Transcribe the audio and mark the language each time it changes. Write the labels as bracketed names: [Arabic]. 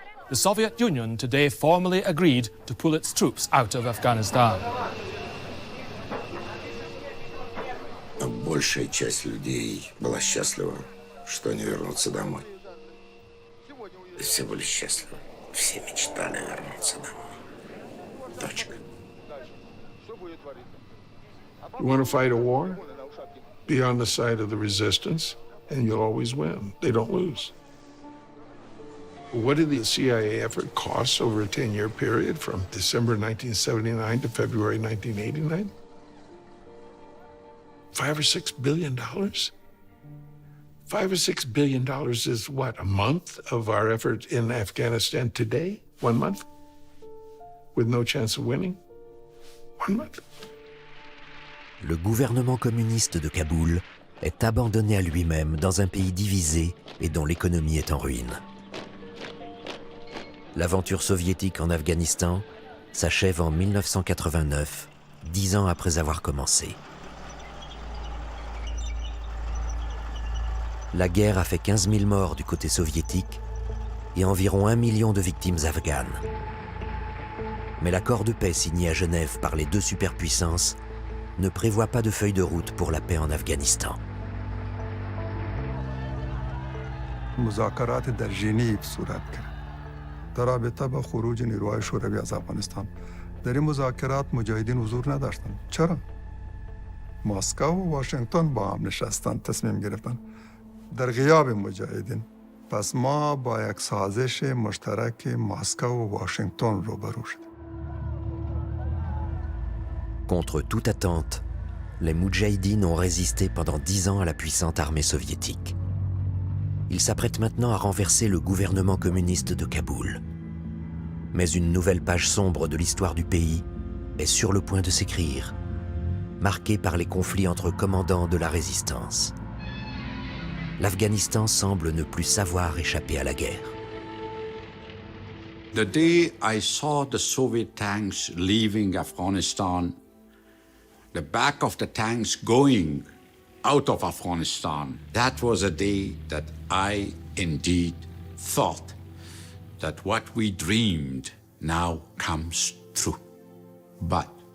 [English] The Soviet Union today formally agreed to pull its troops out of Afghanistan. [Russian] Большая часть людей была счастлива, что они вернутся домой. Все были счастливы. Все мечтали вернуться домой. Точка. [English] You want to fight a war? Be on the side of the resistance, and you'll always win. They don't lose. What did the CIA effort cost over a 10-year period from December 1979 to February 1989? $5 or $6 billion? $5 or $6 billion is what, a month of our effort in Afghanistan today? 1 month? With no chance of winning? 1 month? [French] Le gouvernement communiste de Kaboul est abandonné à lui-même dans un pays divisé et dont l'économie est en ruine. L'aventure soviétique en Afghanistan s'achève en 1989, 10 ans après avoir commencé. La guerre a fait 15 000 morts du côté soviétique et environ 1 million de victimes afghanes. Mais l'accord de paix signé à Genève par les deux superpuissances ne prévoit pas de feuille de route pour la paix en Afghanistan. [Persian] مذاکرات در ژنو صورت گرفت در رابطه با خروج نیروهای شوروی از افغانستان. در این مذاکرات مجاهدین حضور نداشتند. چرا؟ مسکو و واشنگتن با هم نشستن تصمیم گرفتن در غیاب مجاهدین. پس ما با یک سازش مشترک مسکو و واشنگتن روبرو شدیم. [French] Contre toute attente, les Moudjahidines ont résisté pendant 10 ans à la puissante armée soviétique. Ils s'apprêtent maintenant à renverser le gouvernement communiste de Kaboul. Mais une nouvelle page sombre de l'histoire du pays est sur le point de s'écrire, marquée par les conflits entre commandants de la résistance. L'Afghanistan semble ne plus savoir échapper à la guerre. [English] The day I saw the Soviet tanks leaving Afghanistan, the back of the tanks going out of Afghanistan, that was a day that I indeed thought that what we dreamed now comes true. But